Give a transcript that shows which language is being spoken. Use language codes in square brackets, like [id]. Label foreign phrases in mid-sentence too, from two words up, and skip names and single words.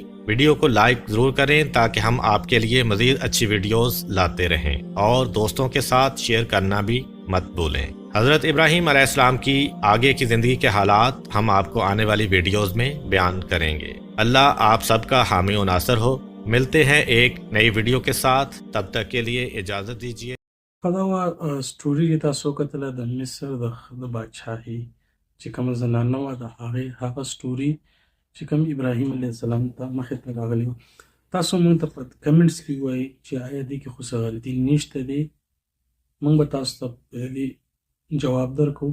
[ur] ویڈیو کو لائک ضرور کریں تاکہ ہم آپ کے لیے مزید اچھی ویڈیوز لاتے رہیں، اور دوستوں کے ساتھ شیئر کرنا بھی مت بھولیں۔ حضرت ابراہیم علیہ السلام کی آگے کی زندگی کے حالات ہم آپ کو آنے والی ویڈیوز میں بیان کریں گے۔ اللہ آپ سب کا حامی و ناصر ہو۔ ملتے ہیں ایک نئی ویڈیو کے ساتھ، تب تک کے لیے اجازت دیجیے۔ [ps] دا سټوري کې تاسو کتله د مصر د بادشاهي چې کومه زنانه وه د هغه سټوري چې کوم ابراهیم علیه السلام ته مخې ته راغلی وه. تاسو مونږ ته په کمنټس کې ووایئ چې آیا دې کې خو څه غلطي نشته دی. مونږ به تاسو ته د دې جواب درکړو.